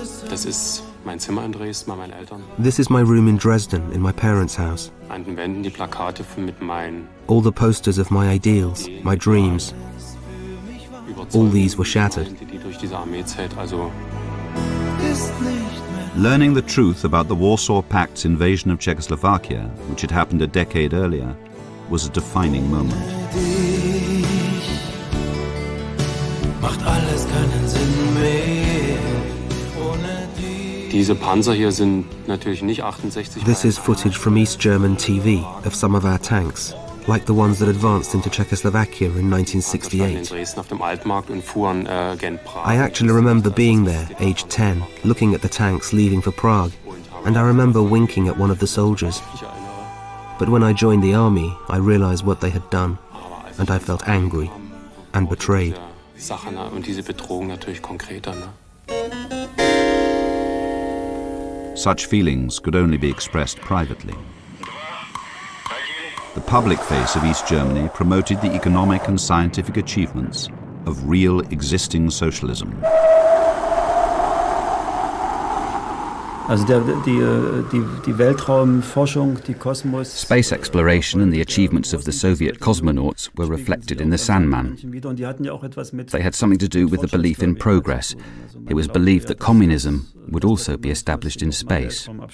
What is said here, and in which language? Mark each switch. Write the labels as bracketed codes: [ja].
[de] Das ist mein Zimmer in Dresden bei meinen Eltern. [en] This is my room in Dresden, in my parents' house. [de] An den Wänden die Plakate mit meinen [en] All the posters of my ideals, my dreams. All these were shattered. [de] die durch diese Armeezeit, also [en] Learning the truth about the Warsaw Pact's invasion of Czechoslovakia, which had happened a decade earlier, was a defining moment. [de] macht alles keinen Sinn mehr. Diese Panzer hier sind natürlich nicht 68. [en] This is footage from East German TV of some of our tanks, like the ones that advanced into Czechoslovakia in 1968. [de] in Dresden auf dem Altmarkt und fuhren gen Prag. [en] I actually remember being there, aged 10, looking at the tanks leaving for Prague, and I remember winking at one of the soldiers. But when I joined the army, I realized what they had done, and I felt angry and betrayed. [de] Sachen und diese Bedrohung natürlich konkreter, ne? [en] Such feelings could only be expressed privately. The public face of East Germany promoted the economic and scientific achievements of real existing socialism. [de] Also die Weltraumforschung, die Kosmos. [en] Space exploration and the achievements of the Soviet cosmonauts were reflected in the Sandman. They had something to do with the belief in progress. It was believed that communism would also be established in space.